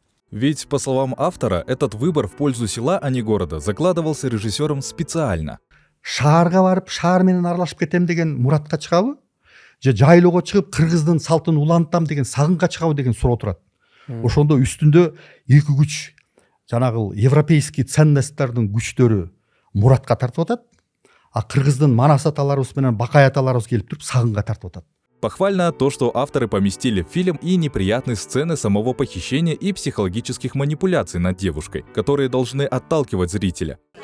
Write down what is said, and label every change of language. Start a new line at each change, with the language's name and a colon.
Russian: Ведь, по словам автора, этот выбор в пользу села, а не города, закладывался режиссером специально.
Kyrgyz: Шаарга барып, шаар менен аралашып кетем деген Муратка чыгабы? Же жайлоого чыгып, кыргыздын салтын улантам деген Сагынга чыгабы деген суроо турат. Ошондо үстүндө эки күч, жанагы
Russian: европейский
Kyrgyz: ценностьтардын күчтөрү Муратка тартып атат, а кыргыздын Манас аталарыбыз менен Бакай аталарыбыз келип туруп Сагынга тартып атат.
Russian: Похвально то, что авторы поместили в фильм и неприятные сцены самого похищения и психологических манипуляций над девушкой, которые должны отталкивать зрителя.